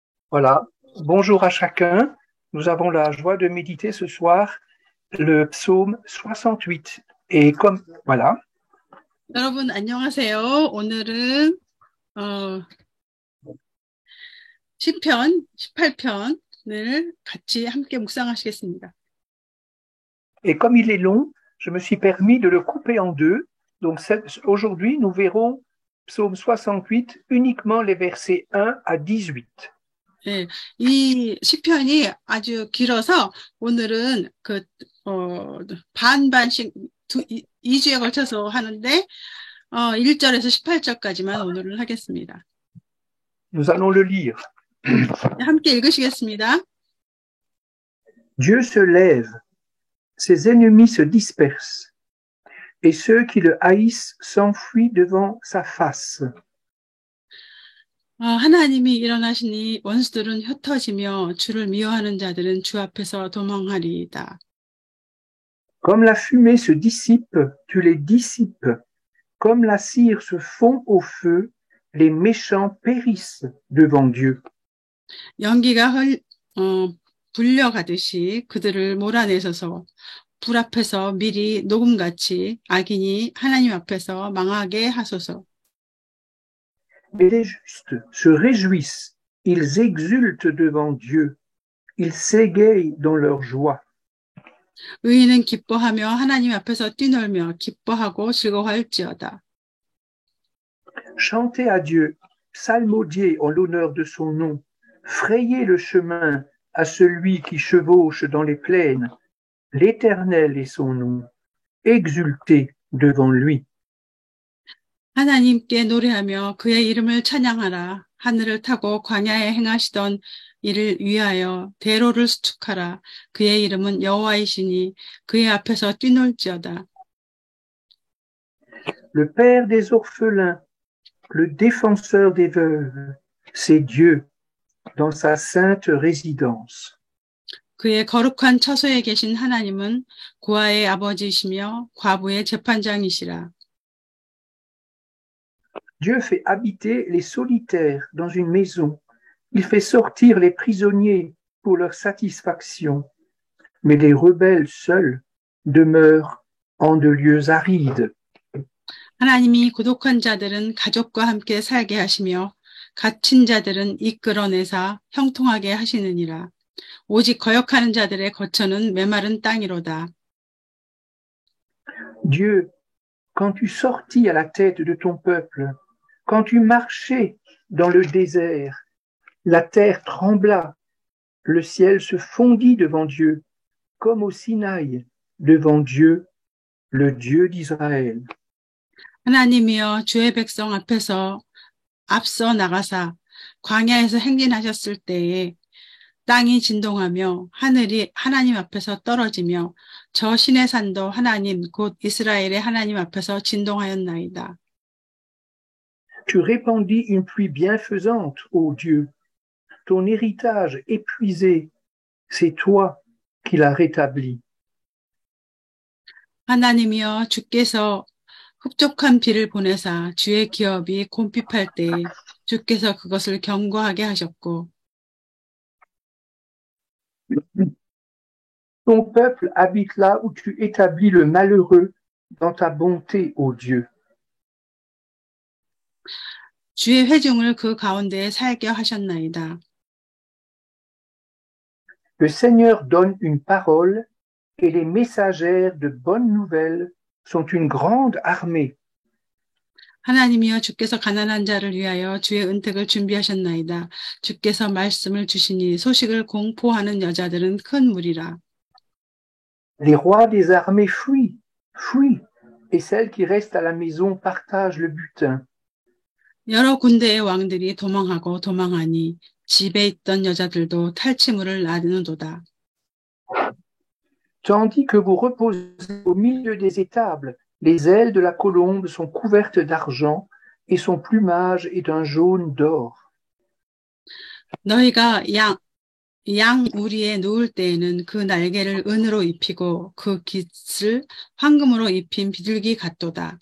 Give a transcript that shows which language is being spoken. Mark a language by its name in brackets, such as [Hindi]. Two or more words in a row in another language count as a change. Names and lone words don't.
[French] Voilà. Bonjour à chacun. Nous avons la joie de méditer ce soir le psaume 68. Et comme, voilà. [Korean] 여러분 안녕하세요. 오늘은 시편 18편을 같이 함께 묵상하시겠습니다. [French] Et comme il est long, je me suis permis de le couper en deux. Donc aujourd'hui, nous verrons psaume 68 uniquement les versets 1 à 18. [Korean] 네, 이 시편이 아주 길어서 오늘은 반반씩 2주에 걸쳐서 하는데 1절에서 18절까지만 오늘은 하겠습니다. [French] Nous allons le lire. [Korean] 함께 읽으시겠습니다. [French] Dieu se lève, ses ennemis se dispersent, et ceux qui le haïssent s'enfuient devant sa face. [Korean] 하나님이 일어나시니 원수들은 흩어지며 주를 미워하는 자들은 주 앞에서 도망하리이다. [French] Comme la fumée se dissipe, tu les dissipes. Comme la cire se fond au feu, les méchants périssent devant Dieu. [Korean] 연기가 불려가듯이 그들을 몰아내셔서 불 앞에서 미리 녹음같이 악인이 하나님 앞에서 망하게 하소서. [French] Mais les justes se réjouissent, ils exultent devant Dieu, ils s'égayent dans leur joie. [Korean] 의인은 기뻐하며 하나님 앞에서 뛰놀며 기뻐하고 즐거워할지어다. [French] Chantez à Dieu, psalmodiez en l'honneur de son nom, frayez le chemin à celui qui chevauche dans les plaines. L'Éternel est son nom, exultez devant lui. [Korean] 하나님께 노래하며 그의 이름을 찬양하라. 하늘을 타고 광야에 행하시던 이를 위하여 대로를 수축하라. 그의 이름은 여호와이시니 그의 앞에서 뛰놀지어다. [French] Le Père des orphelins, le défenseur des veuves, c'est Dieu dans sa sainte résidence. [Korean] 그의 거룩한 처소에 계신 하나님은 고아의 아버지이시며 과부의 재판장이시라. [French] Dieu fait habiter les solitaires dans une maison. Il fait sortir les prisonniers pour leur satisfaction. Mais les rebelles seuls demeurent en de lieux arides. [Korean] 하나님이 고독한 자들은 가족과 함께 살게 하시며 갇힌 자들은 이끌어내사 형통하게 하시느니라. 오직 거역하는 자들의 거처는 메마른 땅이로다. [French] Dieu, quand tu sortis à la tête de ton peuple, quand tu marchais dans le désert, la terre trembla, le ciel se fondit devant Dieu, comme au Sinaï, devant Dieu, le Dieu d'Israël. [Korean] 하나님이여 주의 백성 앞에서 앞서 나가사 광야에서 행진하셨을 때에 땅이 진동하며 하늘이 하나님 앞에서 떨어지며 저 신의 산도 하나님 곧 이스라엘의 하나님 앞에서 진동하였나이다. [French] Tu répandis une pluie bienfaisante, ô Dieu. Ton héritage épuisé, c'est toi qui l'as rétabli. [Korean] 하나님이여 주께서 흡족한 비를 보내사 주의 기업이 곰핍할 때 주께서 그것을 견고하게 하셨고 [French] Ton peuple habite là où tu établis le malheureux dans ta bonté, ô Dieu. [Korean] 주의 회중을 그 가운데에 살게 하셨나이다. [French] Le Seigneur donne une parole et les messagères de bonnes nouvelles sont une grande armée. [Korean] 하나님이여 주께서 가난한 자를 위하여 주의 은택을 준비하셨나이다. 주께서 말씀을 주시니 소식을 공포하는 여자들은 큰 무리라. [French] Les rois des armées fuient, fuient, et celles qui restent à la maison partagent le butin. [Korean] 여러 군대의 왕들이 도망하고 도망하니 집에 있던 여자들도 탈취물을 나누도다. [French] Tandis que vous reposez au milieu des étables, les ailes de la colombe sont couvertes d'argent et son plumage est d'un jaune d'or. [Korean] 너희가 양 우리에 누울 때에는 그 날개를 은으로 입히고 그 깃을 황금으로 입힌 비둘기 같도다.